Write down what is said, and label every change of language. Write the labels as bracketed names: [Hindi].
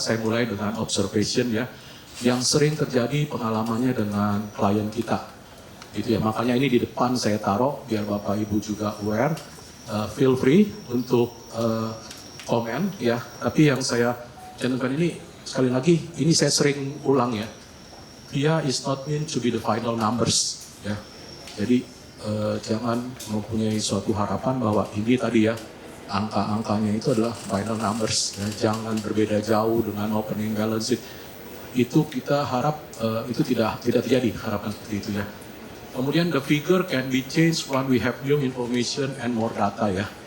[Indonesian] Saya mulai dengan observation ya, yang sering terjadi pengalamannya dengan klien kita. Gitu ya. Makanya ini di depan saya taruh biar Bapak Ibu juga aware. [English] Feel free [Indonesian] untuk komen ya. Tapi yang saya cantumkan ini sekali lagi, ini saya sering ulang ya. [English] VIA is not meant to be the final numbers ya. [Indonesian] Jadi jangan mempunyai suatu harapan bahwa ini tadi ya angka-angkanya itu adalah final numbers ya. Jangan berbeda jauh dengan opening balance sheet. Itu kita harap itu tidak terjadi harapan seperti itu ya. Kemudian [English] the figure can be changed when we have new information and more data ya.